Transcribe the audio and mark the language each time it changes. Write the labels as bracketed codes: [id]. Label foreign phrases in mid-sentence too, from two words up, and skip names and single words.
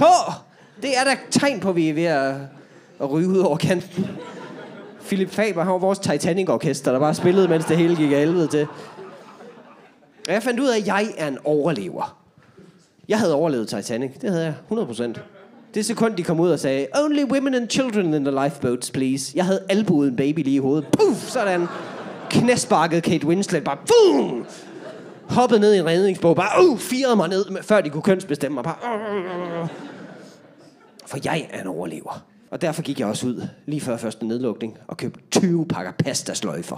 [da] Det er da tegn på, at vi er ved at ryge ud over kanten. Philip Faber, han var vores Titanic-orkester, der bare spillede, mens det hele gik af helvede til. Og jeg fandt ud af, at jeg er en overlever. Jeg havde overlevet Titanic. Det havde jeg. 100%. Det sekund, de kom ud og sagde, [en] only women and children in the lifeboats, please. [da] Jeg havde albuet en baby lige i hovedet. Puff, sådan. Knæsparket Kate Winslet. Bare boom! Hoppede ned i en redningsbåd. Bare firede mig ned, før de kunne kønsbestemme mig. Bare, For jeg er en overlever. Og derfor gik jeg også ud, lige før første nedlukning, og købte 20 pakker pastasløjfer.